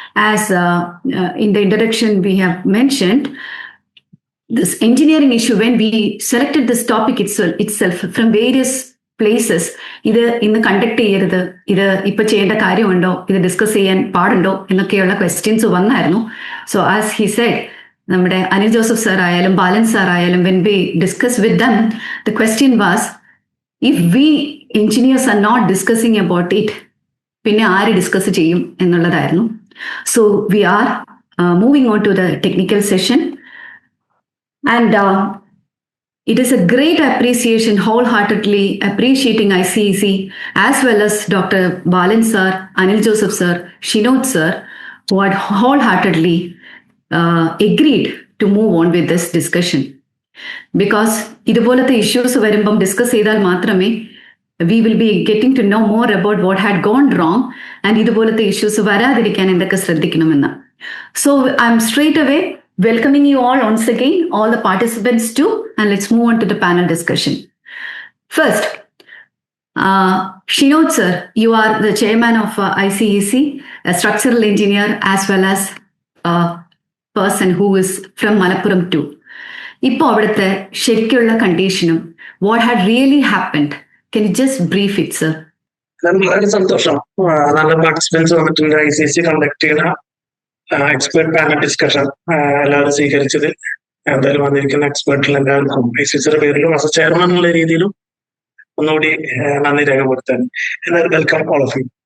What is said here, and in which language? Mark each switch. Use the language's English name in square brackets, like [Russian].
[English] As in the introduction we have mentioned, this engineering issue, when we selected this topic itself from various places, [Malayalam] ഇത് ഇന്ന് conduct ചെയ്യരുത്, ഇത് ഇപ്പൊ ചെയ്യേണ്ട കാര്യമുണ്ടോ, ഇത് ഡിസ്കസ് ചെയ്യാൻ പാടുണ്ടോ എന്നൊക്കെയുള്ള ക്വസ്റ്റ്യൻസ് വന്നായിരുന്നു. [English] so as he said, [Malayalam] നമ്മുടെ അനിൽ ജോസഫ് സാർ ആയാലും [English] Balan sir ആയാലും, when we discuss with them, the question was, if we engineers are not discussing about it, [Malayalam] പിന്നെ ആര് ഡിസ്കസ് ചെയ്യും എന്നുള്ളതായിരുന്നു. [English] So we are moving on to the technical session, and it is a great appreciation, wholeheartedly appreciating ICEC as well as Dr. Balan sir, Anil Joseph sir, Shinod sir, who had wholeheartedly agreed to move on with this discussion. Because [Malayalam] ഇതുപോലത്തെ issues വരുമ്പം discuss ചെയ്താൽ മാത്രമേ [English] we will be getting to know more about what had gone wrong and [Malayalam] ഇതുപോലത്തെ issues വരാതിരിക്കാൻ എന്തൊക്കെ ശ്രദ്ധിക്കണമെന്ന്. [English] So I'm straight away welcoming you all once again, all the participants too, and let's move on to the panel discussion. First, Shinod sir, you are the chairman of ICEC, a structural engineer as well as a person who is from Malappuram too. [Malayalam] ഇപ്പോൾ അവിടുത്തെ ശരിക്കുള്ള കണ്ടീഷനും [English] what had really happened, can you just brief it sir? [Malayalam] വളരെ സന്തോഷം, നല്ല participants വന്നിട്ടുണ്ട്. ICEC conduct ചെയ്യുന്ന expert panel discussion എല്ലാവരും സ്വീകരിച്ചത്. എന്തായാലും വന്നിരിക്കുന്ന എക്സ്പെർട്ടിൽ എല്ലാവർക്കും ICECയുടെ പേരിലും [English] as a chairman [Malayalam] എന്നുള്ള രീതിയിലും ഒന്നുകൂടി നന്ദി രേഖപ്പെടുത്താൻ. എല്ലാവരും [English] Welcome all of you.